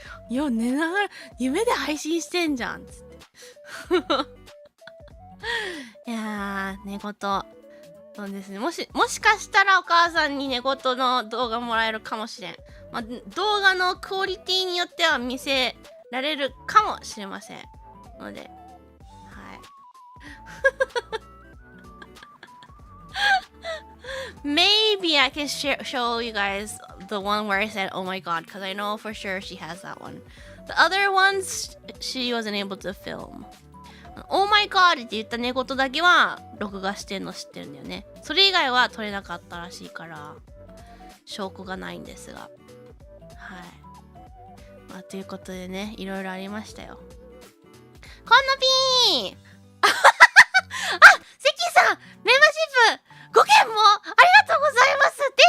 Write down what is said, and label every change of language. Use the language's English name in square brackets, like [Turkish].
[Japanese] いや寝ながら夢で配信してんじゃんっつっていやー寝言そうですね。もしかしたらお母さんに寝言の動画もらえるかもしれん。まあ、動画のクオリティによっては見せられるかもしれませんので、はい [English] Maybe I can show you guys the one where I said oh my god because I know for sure she has that one. The other ones she wasn't able to film. Oh my god [Japanese] って言った寝言だけは録画してんの知ってるんだよね。それ以外は撮れなかったらしいから証拠がないんですが、はい。まあ、ということでね、いろいろありましたよ。こんなピーあ、関さんメンバーシップ5件もありがとうございます。